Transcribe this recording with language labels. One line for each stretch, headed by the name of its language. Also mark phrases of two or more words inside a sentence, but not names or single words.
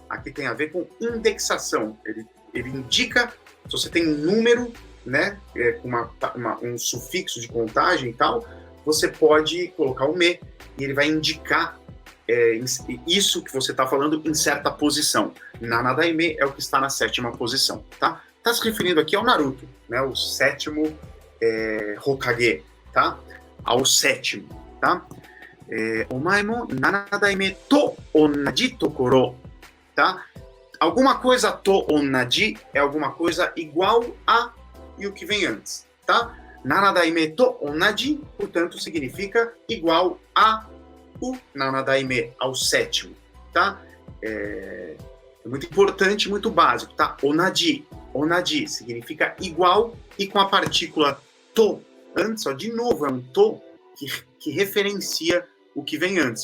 Portuguese: Aqui tem a ver com indexação. Ele indica, se você tem um número, né, com um sufixo de contagem e tal, você pode colocar o me e ele vai indicar isso que você está falando em certa posição. Nanadaime é o que está na sétima posição, tá? Está se referindo aqui ao Naruto, né? O sétimo Hokage, tá? Ao sétimo, tá?
Japanese: お前も七代目と同じところ,
Portuguese: tá? Alguma coisa
Japanese: と同じ
Portuguese: é alguma coisa igual a e o que vem antes, tá?
Japanese: 七代目と同じ,
Portuguese: portanto, significa igual a o nanadaime, ao sétimo, tá? É muito importante, muito básico, tá? Onaji. Onaji significa igual e com a partícula to antes, ó, de novo, é um to que referencia o que vem antes.